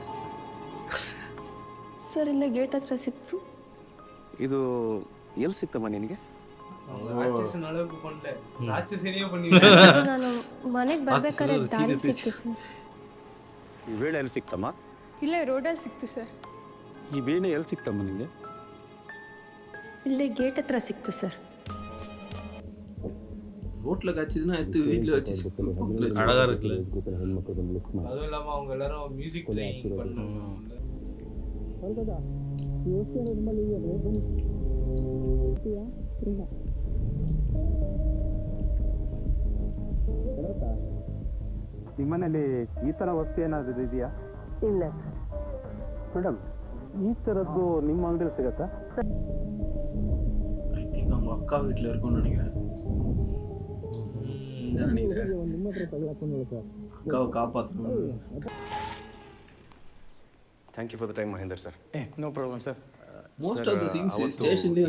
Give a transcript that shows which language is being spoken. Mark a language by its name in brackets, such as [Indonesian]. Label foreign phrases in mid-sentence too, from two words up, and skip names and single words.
[Kannada] ಸರ್. ಇಲ್ಲೇ ಗೇಟ್ ಹತ್ರ ಸಿಕ್ತು. ಇದು ಎಲ್ಲಿ ಸಿಕ್ತಮ್ಮ ನಿನಗೆ? [Tamil] ராட்சசன் அளவுக்கு பண்ணல, ராட்சசனையே பண்ணி. [Kannada] ನಾನು ಮನೆಗೆ ಬರ್ಬೇಕಾದ್ರೆ ದಾರಿ ಸಿಕ್ತು ಸರ್. ಈ ವೇಳೆ ಎಲ್ಲಿ ಸಿಕ್ತಮ್ಮ? ಇಲ್ಲೇ ರೋಡಲ್ಲಿ ಸಿಕ್ತು ಸರ್. ಈ ವೀಣೆ ಎಲ್ಲಿ ಸಿಕ್ತಮ್ಮ ನಿಮಗೆ? ಇಲ್ಲೇ ಗೇಟ್ ಹತ್ರ ಸಿಕ್ತು ಸರ್. [Tamil] ரோட்டில் காய்ச்சதுன்னா எடுத்து வீட்டில் வச்சு அழகாக இருக்குல்ல. அதுவும் இல்லாமல் அவங்க எல்லாரும் [English] music playing [Tamil] பண்ணாங்க. [Kannada] ನಿಮ್ಮನೇಲಿ ಈ ಥರ ವಸ್ತು ಏನಾದರೂ ಇದೆಯಾ? ಇಲ್ಲ ಮೇಡಮ್, ಈ ಥರದ್ದು ನಿಮ್ಮ ಅಂಗಡಿಯಲ್ಲಿ ಸಿಗತ್ತಾ? [English] I think [Tamil] அவங்க அக்கா வீட்டில் இருக்கும்னு நினைக்கிறேன். என்ன நினைக்கிறேன்? அக்காவை காப்பாற்றணும். [English] thank you for the time ಮಹೇಂದರ್ ಸರ್. no problem ಸರ್. most of the scenes ಸ್ಟೇಷನ್ಲೇ